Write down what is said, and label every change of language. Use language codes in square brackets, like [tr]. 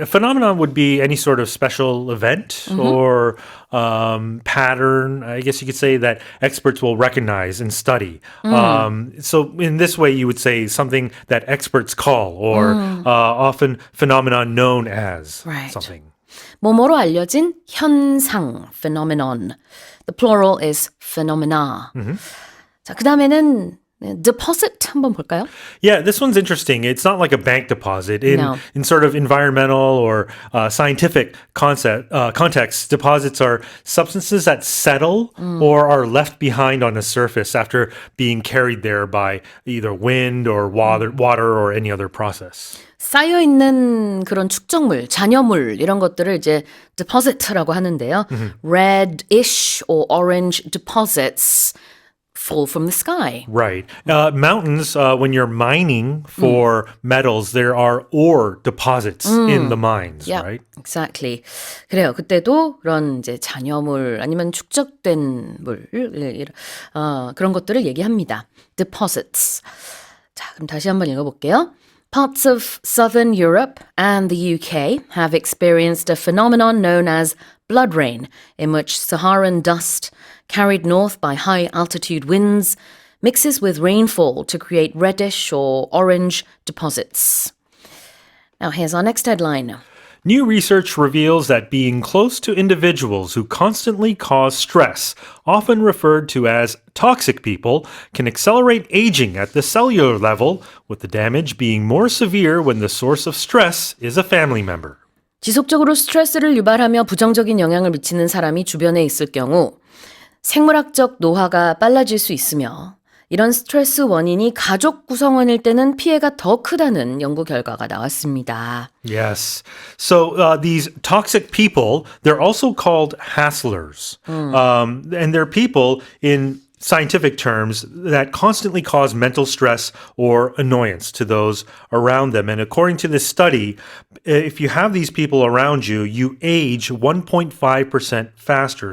[en] A phenomenon would be any sort of special event or pattern, I guess you could say, that experts will recognize and study. So in this way, you would say something that experts call, or often phenomenon known as Right. something. [ko] 뭐뭐로 알려진 현상, phenomenon. [en] The plural is phenomena. [ko] 자, 그 다음에는 deposit 한번 볼까요? [en] Yeah, this one's interesting. It's not like a bank deposit. No. In sort of environmental or scientific contexts, deposits are substances that settle or are left behind on a surface after being carried there by either wind or water or any other process. [ko] 쌓여 있는 그런 축적물, 잔여물 이런 것들을 이제 deposit라고 하는데요. [en] Reddish or orange deposits fall from the sky. Right. Mountains, when you're mining for metals, there are ore deposits in the mines, Yeah, right? exactly. [ko] 그래요. 그때도 그런 이제 잔여물 아니면 축적된 물, 그런 것들을 얘기합니다. [en] Deposits. [ko] 자, 그럼 다시 한번 읽어볼게요. [en] Parts of southern Europe and the UK have experienced a phenomenon known as blood rain, in which Saharan dust, carried north by high altitude winds, mixes with rainfall to create reddish or orange deposits. Now, here's our next headline. New research reveals that being close to individuals who constantly cause stress, often referred to as toxic people, can accelerate aging at the cellular level, with the damage being more severe when the source of stress is a family member. [ko] 지속적으로 스트레스를 유발하며 부정적인 영향을 미치는 사람이 주변에 있을 경우 생물학적 노화가 빨라질 수 있으며 이런 스트레스 원인이 가족 구성원일 때는 피해가 더 크다는 연구 결과가 나왔습니다. [en] Yes. So these toxic people, they're also called hasslers. And they're people in scientific terms that constantly cause mental stress or annoyance to those around them. And according to this study, if you have these people around you, you age 1.5% faster.